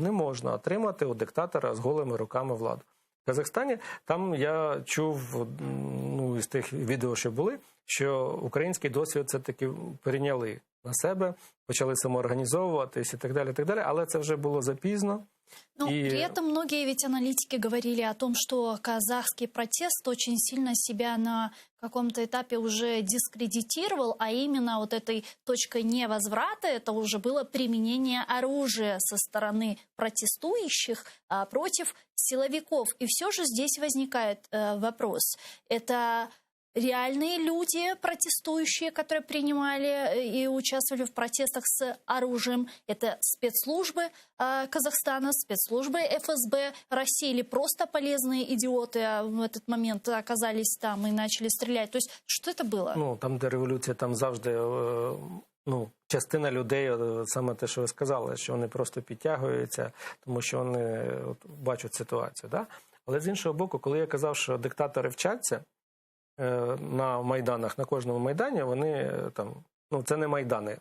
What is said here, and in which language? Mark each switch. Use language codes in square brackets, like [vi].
[uk] Не можна отримати у диктатора з голими руками владу. В Казахстані, там я чув, із тих відео, що були, що український досвід все-таки перейняли на себе, почали самоорганізовуватись і так далі, але це вже було запізно. [ru] При этом многие ведь аналитики говорили о том, что казахский протест очень сильно себя на каком-то этапе уже дискредитировал, а именно вот этой точкой невозврата это уже было применение оружия со стороны протестующих против силовиков. И все же здесь возникает вопрос. Это реальные люди, протестующие, которые принимали и участвовали в протестах с оружием. Это спецслужбы Казахстана, спецслужбы ФСБ России или просто полезные идиоты в этот момент оказались там и начали стрелять. То есть что это было? [uk] Там, де революція, там завжди частина людей, саме те, що ви сказали, що вони просто підтягуються, тому що вони бачать ситуацію. Да? Але з іншого боку, коли я казав, що диктатори вчаться, на майданах, на кожному майдані вони це не майдани.